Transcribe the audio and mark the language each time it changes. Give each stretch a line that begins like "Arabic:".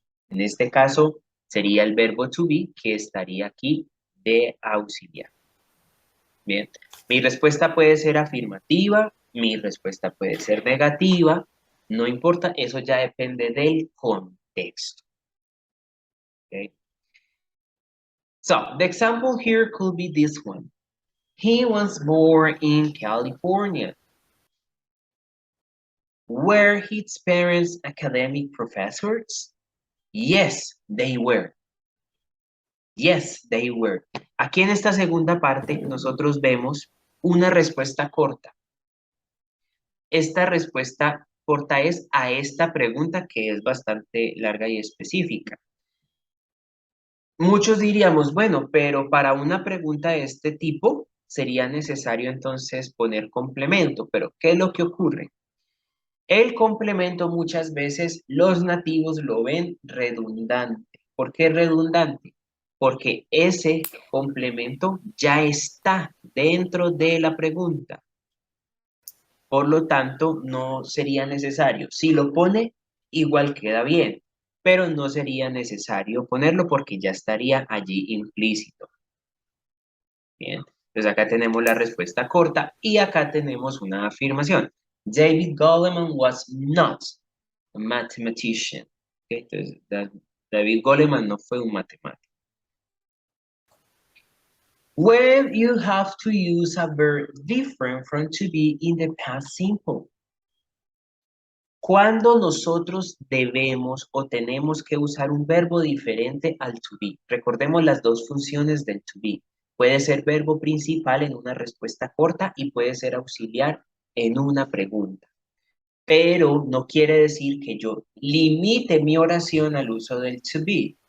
Spanish: En este caso, sería el verbo to be que estaría aquí de auxiliar. Bien, mi respuesta puede ser afirmativa, mi respuesta puede ser negativa, no importa, eso ya depende del contexto. Okay.
English: So, the example here could be this one. He was born in California. Were his parents academic professors? Yes, they were. Yes, they were.
Spanish: Aquí en esta segunda parte nosotros vemos una respuesta corta. Esta respuesta corta es a esta pregunta que es bastante larga y específica. Muchos diríamos, bueno, pero para una pregunta de este tipo sería necesario entonces poner complemento, pero ¿qué es lo que ocurre? El complemento muchas veces los nativos lo ven redundante. ¿Por qué redundante? Porque ese complemento ya está dentro de la pregunta. Por lo tanto, no sería necesario. Si lo pone, igual queda bien, pero no sería necesario ponerlo porque ya estaría allí implícito. Bien, entonces acá tenemos la respuesta corta y acá tenemos una afirmación.
English: David Goleman was not a mathematician.
Spanish: Okay, entonces, David Goleman no fue un matemático.
English: When you have to use a verb different from to be in the past simple.
Spanish: Cuando nosotros debemos o tenemos que usar un verbo diferente al to be. Recordemos las dos funciones del to be. Puede ser verbo principal en una respuesta corta y puede ser auxiliar en una pregunta. Pero no quiere decir que yo limite mi oración al uso del to be.